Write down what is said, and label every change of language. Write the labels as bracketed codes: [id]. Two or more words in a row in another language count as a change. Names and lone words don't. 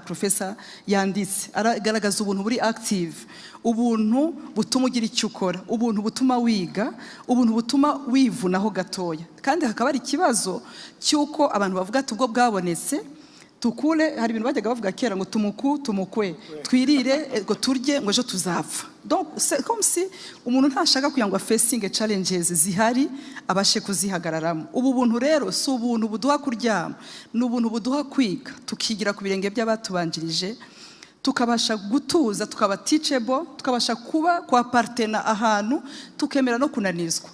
[rw] Professor yanditse aragaragaza ubuntu buri active, ubuntu butuma ugira icyo ukora, ubuntu butuma wiga, ubuntu butuma wivunaho gatoya. Kandi hakaba ari ikibazo cyuko abantu bavuga ati ubwo bwabonetse tukure. Hari ibintu bajyaga bavuga kera ngo tumukwe twirire ngo turye ngo ejo tuzapfa. [fr] Donc c'est comme si [rw] umuntu ntashaka kugira ngo [en] facing challenges [rw] zihari abashe kuzihagararamo. Ubu buntu rero si ubuntu buduha kuryama, ni ubuntu buduha kwiga tukigira ku birenge by'abatubanjirije, tukabasha gutuza, tukaba teachable, tukabasha kuba kwa partena ahantu, tukemera no kunanizwa.